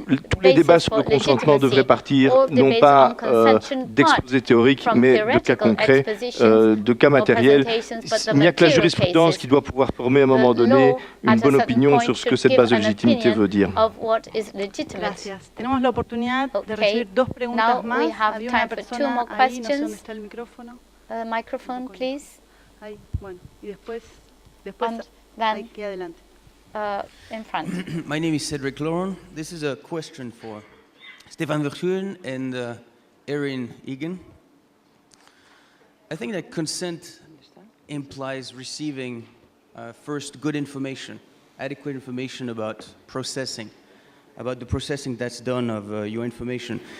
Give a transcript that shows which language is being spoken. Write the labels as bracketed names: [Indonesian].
[French] Tous les débats sur le consentement devraient partir, non pas d'exposés théoriques, mais de cas concrets, de cas matériels. Il n'y a que la jurisprudence qui doit pouvoir former à un moment donné une bonne opinion sur ce que cette base de légitimité veut dire. [Spanish] Gracias. Tenemos la oportunidad de recibir dos preguntas más. Había una persona ahí, no sé dónde está el micrófono. [English] Microphone, please. [Spanish] Ahí, bueno, y después aquí adelante. [English] In front. My name is Cedric Lauren. This is a question for Stefan Verschuren and Erin Egan. I think that consent implies receiving first good information, adequate information about processing, about the processing that's done of your information.